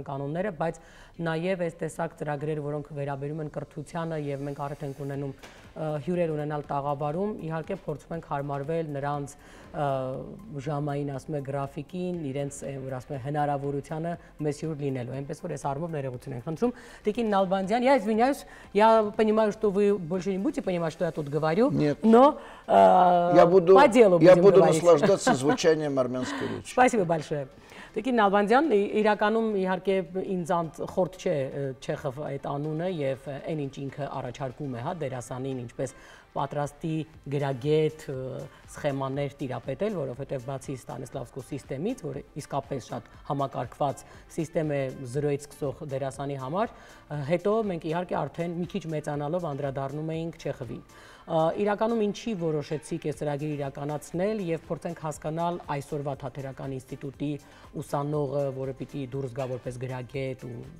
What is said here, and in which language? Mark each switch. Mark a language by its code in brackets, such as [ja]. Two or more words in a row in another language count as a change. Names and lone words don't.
[hy] կանոնները, բայց նաև այս տեսակ ծրագրեր, որոնք վերաբերում են կրթությանը եւ մենք արդեն ենք ունենում հյուրեր ունենալ տաղավարում, իհարկե փորձում ենք հարմարվել նրանց ժամային, ասում եմ, գրաֆիկին, իրենց, որ ասում եմ, հնարավորությանը մեզ հյուր լինելու։ Այնպես որ այս առումով ներողություն ենք խնդրում։ Տիկին Նալբանդյան, [ru] я извиняюсь, я понимаю, что вы больше не будете понимать, что я тут говорю, но по делу будем говорить. Я буду наслаждаться звучанием армянской речи. Спасибо большое. [hy] Տիկին Նալբանդյան, իրականում իհարկե ինձ խորտ չէ Չեխով այդ անունը եւ այն ինչ ինքը առաջարկում է, դերասանին ինչպես պատրաստի գրագետ սխեմաներ տիրապետել, որովհետեւ բացի Ստանիսլավսկու սիստեմից, որը իսկապես շատ համակարգված սիստեմ է զրոյից սկսող դերասանի համար, հետո մենք իհարկե արդեն մի քիչ մեծանալով անդրադառնում էինք Չեխովին։ Իրականում ինչի որոշեցիք այս ծրագիրը իրականացնել եւ փորձենք հասկանալ այսօրվա թատերական ինստիտուտի ուսանողը, որը պիտի դուրս գա որպես գրագետ ու